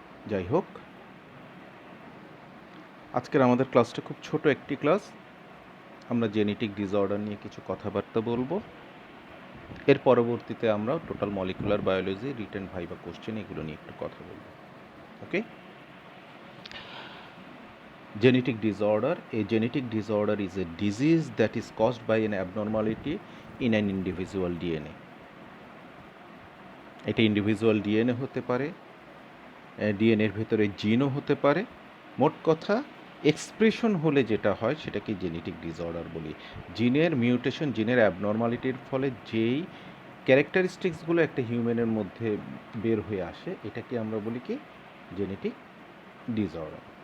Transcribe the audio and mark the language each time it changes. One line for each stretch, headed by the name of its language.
Bangla: যাই হোক, আজকের আমাদের ক্লাসটা খুব ছোট একটি ক্লাস। আমরা জেনেটিক ডিসঅর্ডার নিয়ে কিছু কথাবার্তা বলবো। এর পরবর্তীতে আমরা total molecular biology, written viva question এগুলো নিয়ে একটু কথা বলবো। ওকে?
English: Genetic disorder. A genetic disorder is a disease that is caused by an abnormality in an individual DNA.
Bangla: এটা ইন্ডিভিজুয়াল ডিএনএ হতে পারে, ডিএনএর ভেতরে জিনও হতে পারে। মোট কথা এক্সপ্রেশন হলে যেটা হয় সেটাকে জেনেটিক ডিসঅর্ডার বলি। জিনের মিউটেশন, জিনের অ্যাবনর্মালিটির ফলে যেই ক্যারেক্টারিস্টিক্সগুলো একটা হিউম্যানের মধ্যে বের হয়ে আসে, এটাকে আমরা বলি কি জেনেটিক ডিসঅর্ডার।